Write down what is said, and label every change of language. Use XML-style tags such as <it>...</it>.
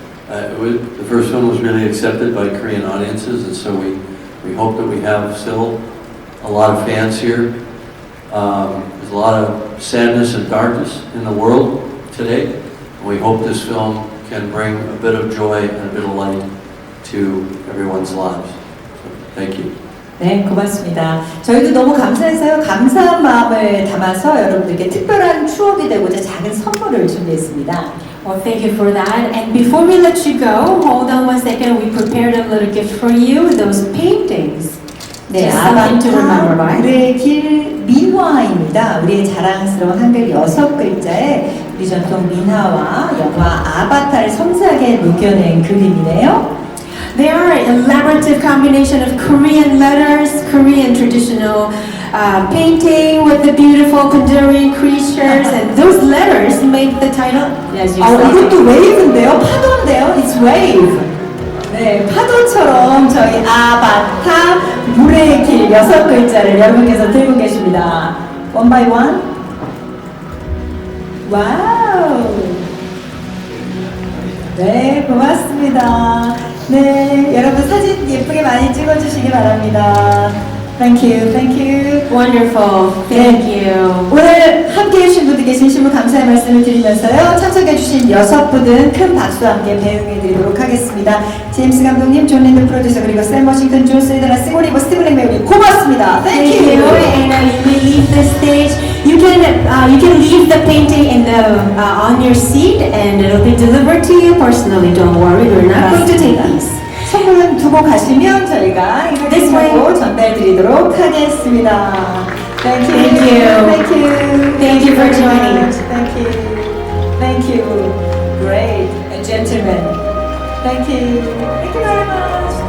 <en>The first film was really accepted by Korean audiences, and so we hope that we have still a lot of fans here. There's a lot of sadness and darkness in the world today. And we hope this film can bring a bit of joy and a bit of light to everyone's lives. So, thank you.</en> <ko>네, 고맙습니다. 저희도 너무 감사해서요. 감사한 마음을 담아서 여러분들께 특별한 추억이 되고자 작은 선물을 준비했습니다.</ko> <en>Well, thank you for that. And before we let you go, hold on one second. We prepared a little gift for you. Those paintings.</en> <ko>네,</ko> <en>Just something to remember,</en> <ko>아바타,</ko> <en>right?</en> <ko>물의 길 민화입니다. 우리의 자랑스러운 한글 6글자에 우리 전통 민화와 영화 아바타를 섬세하게 녹여낸 그림이네요.</ko> <en>They are an elaborative combination of Korean letters, Korean traditional painting with the beautiful Pandurian creatures, and those letters make the title. As you</en> <ko>이것도 wave인데요? 파도인데요?</ko> <en>It's wave.</en> <ko>네, 파도처럼 저희 아바타 물의 길 6글자를 여러분께서 들고 계십니다.</ko> <en>One by one.</en> <ko>와우. 네, 고맙습니다. 네, 여러분 사진 예쁘게 많이 찍어주시기 바랍니다.</ko> <en>Thank you, thank you. Wonderful, thank you.</en> <ko>오늘 함께 해주신 분들께 진심으로 감사의 말씀을 드리면서요. 참석해주신 6분은 큰 박수와 함께 배웅해드리도록 하겠습니다. 제임스 감독님, 존 랜드 프로듀서, 그리고 샘워싱턴, 조샐다나, 시고니위버, 스티븐랭 배우님 고맙습니다.</ko> <en>Thank you. And you may leave the stage. You can leave the painting in on your seat, and it'll be delivered to you personally. Don't worry, we're not going to take these.</en> <ko>선물은 두고 가시면 저희가 이렇게 전달드리도록 하겠습니다.</ko> <en>Thank you. Thank you. Thank you. Thank you for joining. Thank you. Thank you. Great. A gentleman. Thank you. Thank you very much.</en>